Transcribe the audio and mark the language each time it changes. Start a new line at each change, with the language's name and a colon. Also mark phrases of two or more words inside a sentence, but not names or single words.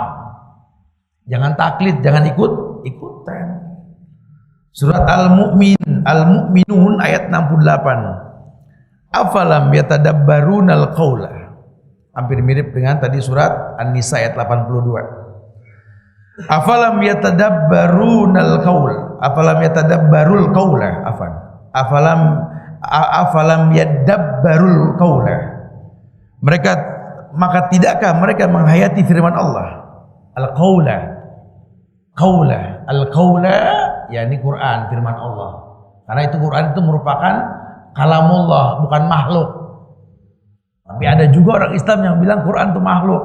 Indonesian: Jangan taklid, jangan ikutan. Surat Al-Mu'minun ayat 68.
Arabic: أفلم يتدبرون القول.
Indonesian: Hampir mirip dengan tadi surat An-Nisa ayat 82.
Arabic: أفلم يتدبرون القول أفلم يتدبروا القول. أفلم يدبروا القول.
Indonesian: Maka tidakkah mereka menghayati firman Allah? Al-qaula. Al-qaula yakni Quran, firman Allah. Karena itu Quran itu merupakan kalamullah, bukan makhluk. Tapi ada juga orang Islam yang bilang Quran itu makhluk.